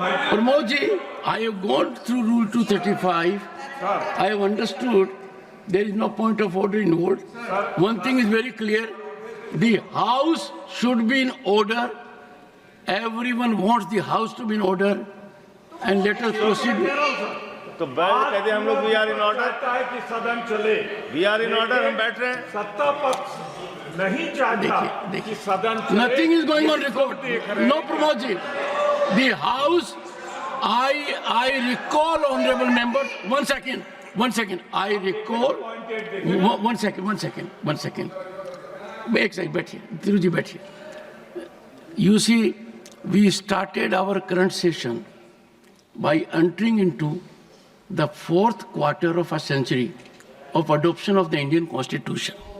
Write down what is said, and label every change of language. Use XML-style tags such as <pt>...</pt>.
<en>Pramod ji, I have gone through Rule 235. I have understood there is no point of order involved. One thing is very clear. The house should be in order. Everyone wants the house to be in order. And let us proceed.</en> <hi>तो कहते हैं हम लोग</hi> <en>we are in order,</en> <hi>है कि सदन चले,</hi> <en>we are in order,</en> <hi>हम बैठ रहे हैं। सत्ता पक्ष नहीं चाहता कि सदन चले।</hi> <en>Nothing is going on record. No, Pramod ji. The house, I recall, honorable members, one second. I recall, one second.</en> <hi>एक सेकंड बैठिए, तिरु जी बैठिए.</hi> <en>You see, we started our current session by entering into the 4th quarter of a century of adoption of the Indian Constitution.</en>